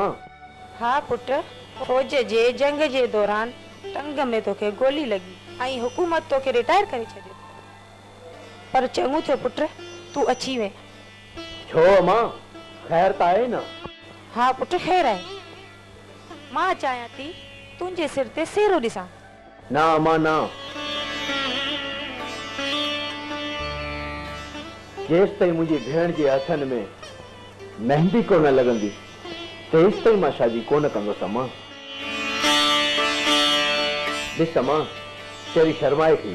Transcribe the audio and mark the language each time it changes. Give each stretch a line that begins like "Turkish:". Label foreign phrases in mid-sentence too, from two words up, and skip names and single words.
Sindhi: हा पुट, फौज जे जंग जे दौरान टंग में तोखे गोली लगी ऐं हुकूमत तोखे रिटायर करे छॾियो, पर चङो थियो पुट तूं अची वे। छो अम्मा, ख़ैर त आहे न? हा पुट ख़ैर आहे। मां चाहियां थी तुंहिंजे सिर ते सेरो ॾिसां। ना अम्मा ना, जेसि ताईं मुंहिंजी भेण जे हथनि में मेहंदी कोन लॻंदी तेसि ताईं मां शादी कोन कंदुसि अम्मा। ॾिस अम्मा, चेरी शर्माए थी।